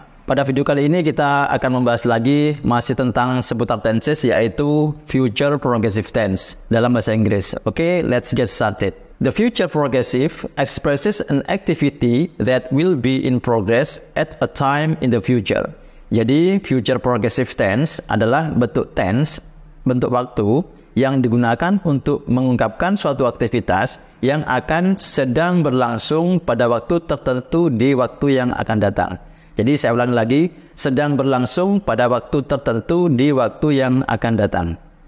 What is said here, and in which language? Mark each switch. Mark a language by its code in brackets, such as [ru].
[id] Pada video kali ini kita akan membahas lagi masih tentang seputar tenses, yaitu future progressive tense dalam bahasa Inggris. [en] Oke, let's get started. The future progressive expresses an activity that will be in progress at a time in the future. [id] Jadi future progressive tense adalah bentuk tense, bentuk waktu yang digunakan untuk mengungkapkan suatu aktivitas yang akan sedang berlangsung pada waktu tertentu di waktu yang akan datang. Jadi saya ulangi lagi, sedang berlangsung pada waktu tertentu di waktu yang akan datang.